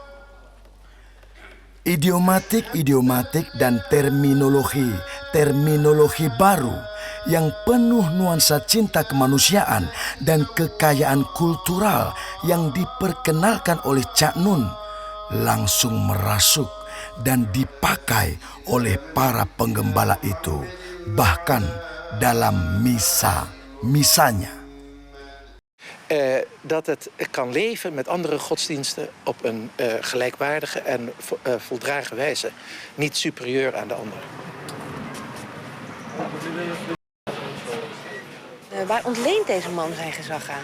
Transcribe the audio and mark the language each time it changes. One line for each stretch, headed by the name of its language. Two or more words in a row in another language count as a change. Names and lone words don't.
Indonesian: Idiomatik dan terminologi baru yang penuh nuansa cinta kemanusiaan dan kekayaan kultural yang diperkenalkan oleh Cak Nun langsung merasuk dan dipakai oleh para penggembala itu, bahkan dalam misanya.
Dutch: Dat het kan leven met andere godsdiensten op een gelijkwaardige en voldragen wijze. Niet superieur aan de andere. Waar ontleent deze man zijn gezag aan?